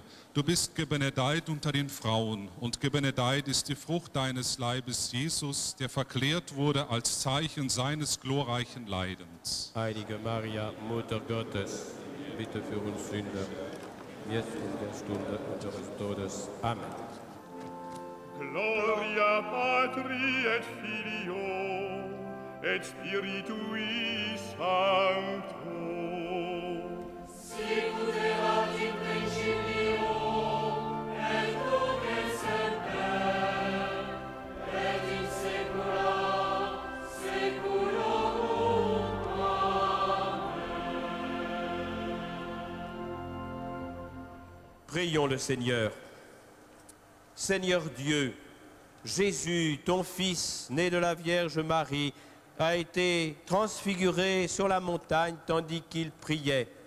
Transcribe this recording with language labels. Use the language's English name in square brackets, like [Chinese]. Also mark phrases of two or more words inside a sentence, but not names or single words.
[German] Du bist gebenedeit unter den Frauen, und gebenedeit ist die Frucht deines Leibes, Jesus, der verklärt wurde als Zeichen seines glorreichen Leidens. Heilige Maria, Mutter Gottes, bitte für uns Sünder, jetzt und in der Stunde unseres Todes. Amen. [Latin] Gloria Patri et Filio et Spiritui Sancto. Sicut erat in principio, et nunc et semper, et in saecula saeculorum. Amen. [French] Prions le Seigneur. Seigneur Dieu, Jésus, ton Fils, né de la Vierge Marie, a été transfiguré sur la montagne tandis qu'il priait.